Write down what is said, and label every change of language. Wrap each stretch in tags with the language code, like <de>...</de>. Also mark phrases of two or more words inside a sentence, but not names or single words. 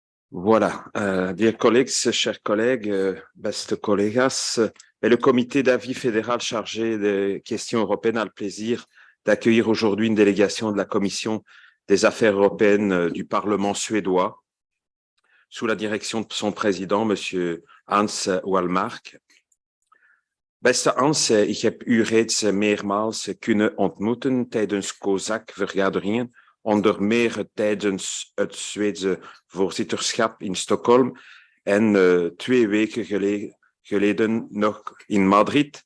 <fr>Voilà,</fr> <en>dear colleagues,</en> <fr>chers collègues,</fr> <nl>beste collega's,</nl> <fr>le comité d'avis fédéral chargé des questions européennes a le plaisir d'accueillir aujourd'hui une délégation de la Commission des affaires européennes du Parlement suédois, sous la direction de son président, monsieur Hans Wallmark.</fr> <nl>Beste Hans, ik heb u reeds meermaals kunnen ontmoeten tijdens COSAC-vergaderingen, onder meer tijdens het Zweedse voorzitterschap in Stockholm en 2 weken geleden nog in Madrid.</nl>